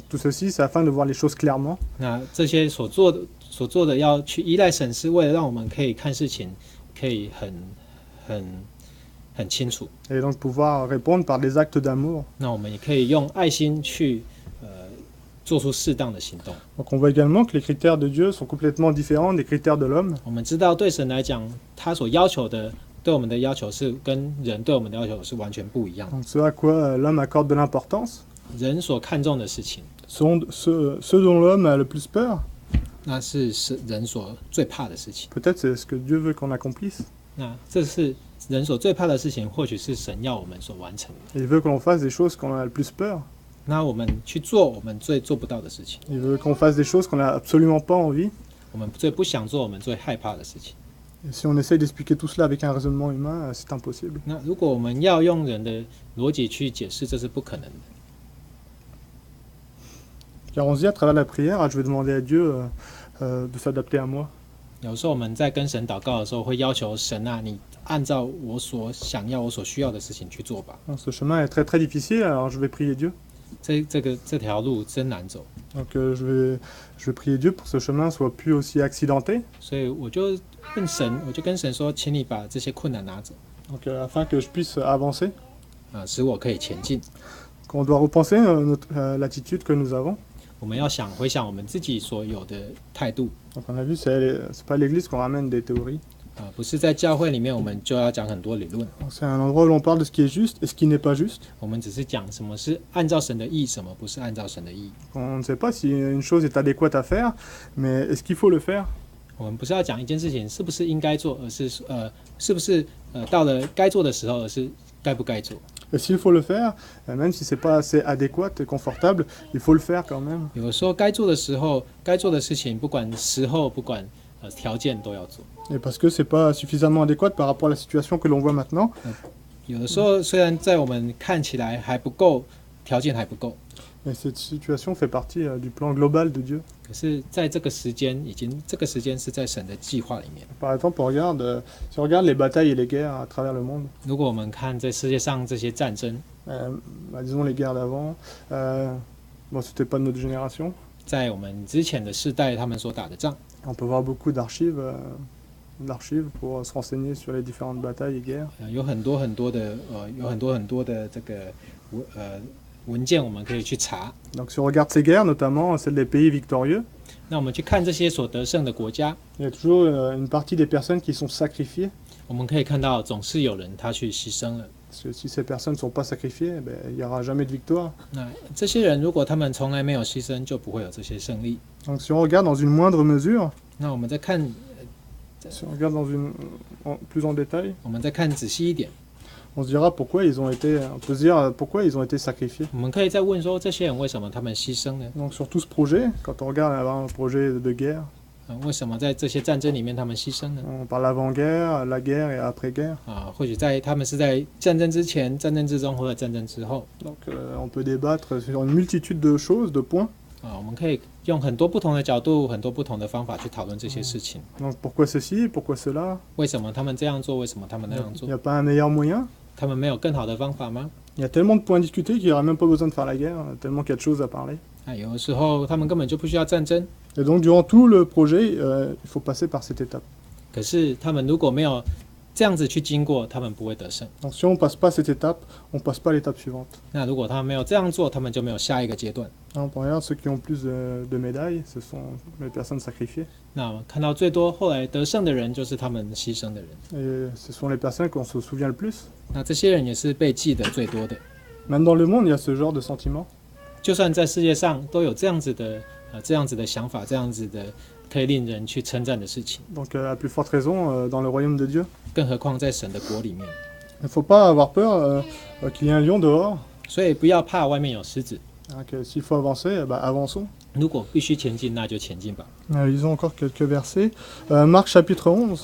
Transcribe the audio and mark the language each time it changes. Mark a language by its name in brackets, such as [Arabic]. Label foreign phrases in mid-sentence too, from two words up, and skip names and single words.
[French] Donc, tout ceci, c'est afin de voir les choses clairement. [Chinese] 那这些所做的要去依赖神，是为了让我们可以看事情可以很清楚。 [French] Et donc pouvoir répondre par des actes d'amour. [Chinese] 那我们也可以用爱心去做出适当的行动。 [French] Donc on voit également que les critères de Dieu sont complètement différents des critères de l'homme. [Chinese] 我们知道，对神来讲，他所要求的，对我们的要求是跟人对我们的要求是完全不一样的。 [French] Donc ce à quoi l'homme accorde de l'importance, [Chinese] 人所看重的事情， [French] ce dont l'homme a le plus peur, [Chinese] 那是人所最怕的事情。 [French] peut-être c'est ce que Dieu veut qu'on accomplisse. [Chinese] 那这是人所最怕的事情，或许是神要我们所完成的。 [French] Il veut que l'on fasse des choses qu'on a le plus peur. [Chinese] 那我们去做我们最做不到的事情， [French] Il veut qu'on fasse des choses qu'on n'a absolument pas envie. [Chinese] 我们最不想做、我们最害怕的事情。 [French] Et si on essaye d'expliquer tout cela avec un raisonnement humain, c'est impossible. [Chinese] 那如果我们要用人的逻辑去解释，这是不可能的。 [French] Car on se dit à travers la prière, je vais demander à Dieu de s'adapter à moi. [Chinese] 有时候我们在跟神祷告的时候，会要求神啊，你按照我所想要、我所需要的事情去做吧。 [French] Alors, ce chemin est très très difficile, alors je vais prier Dieu. [Chinese] 这条路真难走， [French] Donc je vais prier Dieu pour que ce chemin soit plus aussi accidenté. [Chinese] 所以我就跟神说，请你把这些困难拿走， [French] Donc afin que je puisse avancer. [Chinese] 使我可以前进。 [French] On doit repenser l'attitude que nous avons. [Chinese] 我们要回想我们自己所有的态度 [French] Donc on a vu, c'est pas à l'église qu'on ramène des théories. [Chinese] 不是在教会里面我们就要讲很多理论， [French] Donc, c'est un endroit où l'on parle de ce qui est juste et ce qui n'est pas juste. [Chinese] 我们只是讲什么是按照神的意，什么不是按照神的意。 [French] On ne sait pas si une chose est adéquate à faire, mais est-ce qu'il faut le faire? [Chinese] 我们不是要讲一件事情是不是应该做，而是是不是到了该做的时候，而是该不该做。 [French] Et s'il faut le faire, même si c'est pas assez adéquat et confortable, il faut le faire quand même. [Chinese] 有的时候该做的时候，该做的事情，不管时候，不管条件都要做。 [French] Et parce que c'est pas suffisamment adéquat par rapport à la situation que l'on voit maintenant. [Chinese] 有的时候虽然在我们看起来还不够，条件还不够， [French] Et cette situation fait partie du plan global de Dieu. [Chinese] 可是在这个时间这个时间是在神的计划里面。 [French] Par exemple, si on regarde les batailles et les guerres à travers le monde, [Chinese] 如果我们看在世界上这些战争， [French] disons les guerres d'avant, bon, c'était pas de notre génération. [Chinese] 在我们之前的世代他们所打的仗， [French] On peut voir beaucoup d'archives pour se renseigner sur les différentes batailles et guerres. [Chinese] 有很多很多的这个文件我们可以去查。 [French] Donc si on regarde ces guerres, notamment celles des pays victorieux, [Chinese] 那我们去看这些所得胜的国家， [French] il y a toujours une partie des personnes qui sont sacrifiées. [Chinese] 我们可以看到总是有人他去牺牲了。 [French] Parce que si ces personnes ne sont pas sacrifiées, il n'y aura jamais de victoire. [Chinese] 那这些人如果他们从来没有牺牲，就不会有这些胜利。 [French] Donc si on regarde dans une moindre mesure, [Chinese] 那我们再看， [French] si on regarde plus en détail, [Chinese] 我们再看仔细一点， [French] on se dira pourquoi ils ont été, on peut se dire pourquoi ils ont été sacrifiés. [Chinese] 我们可以再问说，这些人为什么他们牺牲呢？ [French] Donc sur tout ce projet, quand on regarde un projet de guerre, [Chinese] 为什么在这些战争里面他们牺牲呢？ [French] on parle avant-guerre, la guerre et après-guerre. [Chinese] 或许他们是在战争之前、战争之中或者战争之后。 [French] Donc on peut débattre sur une multitude de choses, de points. [Chinese] 我们可以用很多不同的角度、很多不同的方法去讨论这些事情。 [French] Donc pourquoi ceci, pourquoi cela? [Chinese] 为什么他们这样做？为什么他们那样 [French] Il [Chinese] 做 [French] n'y？a pas un meilleur moyen? [Chinese] 他们没有更好的方法吗？ [French] Il y a tellement de points à discuter qu'il n'y aurait même pas besoin de faire la guerre, tellement qu'il y a de choses à parler. [Chinese] 有的时候他们根本就不需要战争。 [French] Et donc durant tout le projet, il faut passer par cette étape. [Chinese] 可是他们如果没有这样子去经过，他们不会得胜。 [French] Donc si on ne passe pas cette étape, on ne passe pas à l'étape suivante. [Chinese] 那如果他们没有这样做，他们就没有下一个阶段。 [French] On regarde ceux qui ont plus de médailles, ce sont les personnes sacrifiées. [Chinese] 那我们看到最多后来得胜的人，就是他们牺牲的人。 [French] Et ce sont les personnes qu'on se souvient le plus. [Chinese] 那这些人也是被记得最多的。 [French] Même dans le monde, il y a ce genre de sentiment. [Chinese] 就算在世界上都有这样子的想法，这样子的可以令人去称赞的事情。 [French] Donc à plus forte raison dans le royaume de Dieu. [Chinese] 更何况在神的国里面。 [French] Il ne faut pas avoir peur qu'il y ait un lion dehors. [Chinese] 所以不要怕外面有狮子。 [French] Que s'il faut avancer, avançons. [Chinese] 如果必须前进，那就前进吧。 [French] Lisons encore quelques versets. Marc chapitre 11.